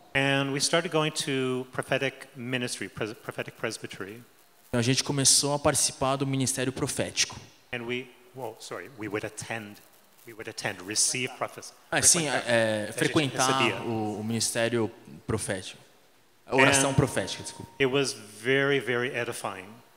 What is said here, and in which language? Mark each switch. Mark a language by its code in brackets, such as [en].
[en] And we started going to prophetic ministry, prophetic presbytery. [pt] Então a gente começou a participar do ministério profético. [en] And we would attend, receive prophecy. [pt] Sim, frequentar dia. o ministério profético. A oração profética, desculpa. [en] It was very, very edifying.